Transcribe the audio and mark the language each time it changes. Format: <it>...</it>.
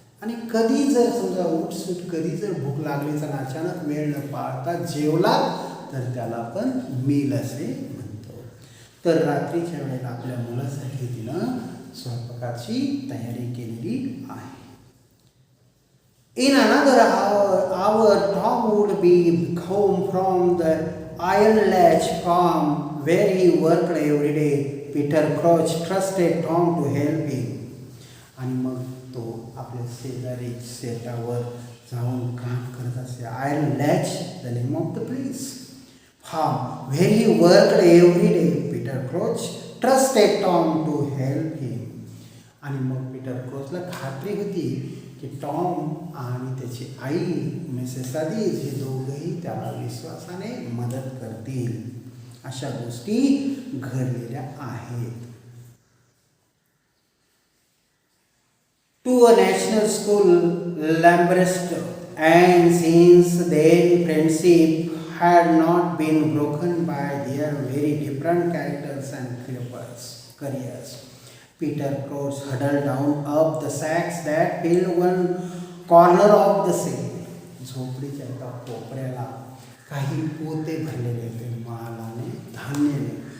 <mr>आणि कधी जर समजा उठसूट कधी जर भूक लागलीच आणि अचानक वेळ न पाळता जेवला तर त्याला पण मील असे म्हणतो. तर रात्रीच्या वेळेला आपल्या मुलासाठी तिनं स्वयंपाकाची तयारी केलेली आहे.</mr> <en>In another hour, Tom would be home from the iron latch farm where he worked every day. Peter Crouch trusted Tom to help him.</en> <mr>आणि मग तो आपल्या शेजारी शेतावर जाऊन काम करत असे.</mr> <en>Iron Latch the name of the place. Farm where he worked every day. Peter Crouch trusted Tom to help him.</en> <mr>आणि मग पीटर क्रोचला खात्री होती की टॉम आणि त्याची आई मिसेस आदिस हे दोघंही त्याला विश्वासाने मदत करतील. अशा गोष्टी घडलेल्या आहेत.</mr> <en>To a national school Lambert, and since their friendship had not been broken by their very different characters and careers. Peter Crouch huddled down up the sacks that filled one corner of the cell.</en> <mr>झोपडीच्या एका कोपऱ्याला काही पोते भरलेले होते मालाने, धान्याने.</mr>